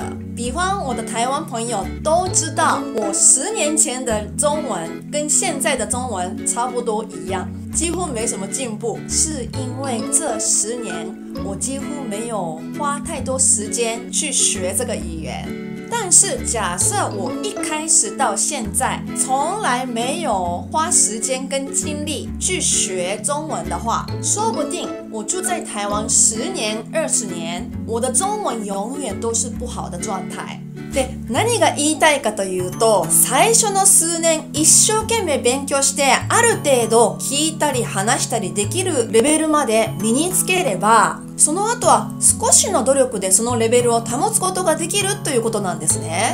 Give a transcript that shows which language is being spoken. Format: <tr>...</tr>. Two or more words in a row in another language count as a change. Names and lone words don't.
<zh>比方我的台湾朋友都知道，我10年前的中文跟现在的中文差不多一样，几乎没什么进步，是因为这10年我几乎没有花太多时间去学这个语言。但是假设我一开始到现在从来没有花时间跟精力去学中文的话，说不定我住在台湾10年、20年，我的中文永遠都是不好的状態。</zh> <ja>で、何が言いたいかというと、最初の数年一生懸命勉強して、ある程度聞いたり話したりできるレベルまで身につければ、その後は少しの努力でそのレベルを保つことができるということなんですね。</ja>